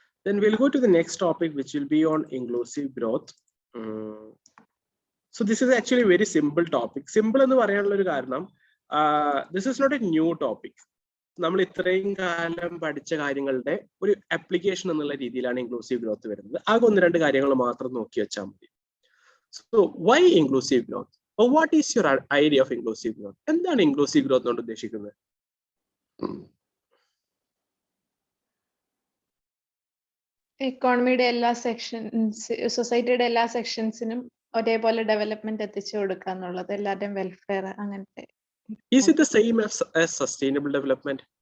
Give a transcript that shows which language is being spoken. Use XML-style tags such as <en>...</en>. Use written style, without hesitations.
<en>Then we'll go to the next topic, which will be on inclusive growth. So this is actually a very simple topic. Simple</en> <ml>എന്ന് പറയാനുള്ള ഒരു കാരണം,</ml> <en>this is not a new topic.</en> <ml>നമ്മൾ ഇത്രയും കാലം പഠിച്ച കാര്യങ്ങളുടെ ഒരു ആപ്ലിക്കേഷൻ എന്നുള്ള രീതിയിലാണ് ഇൻക്ലൂസീവ് ഗ്രോത്ത് വരുന്നത്. ആകെ 1-2 കാര്യങ്ങൾ മാത്രം നോക്കി വെച്ചാൽ മതി.</ml> <en>So why inclusive growth? Or what is your idea of inclusive growth?</en> <ml>എന്താണ് ഇൻക്ലൂസീവ് ഗ്രോത്ത് കൊണ്ട് ഉദ്ദേശിക്കുന്നത്? എക്കോണമിയുടെ എല്ലാ സെക്ഷൻസ്, സൊസൈറ്റിയുടെ എല്ലാ സെക്ഷൻസിനും ഒരേപോലെ ഡെവലപ്മെന്റ് എത്തിച്ചു കൊടുക്കുക എന്നുള്ളത്, എല്ലാവരുടെയും വെൽഫെയർ അങ്ങനത്തെ.</ml> <en>Is it the same as sustainable development?</en>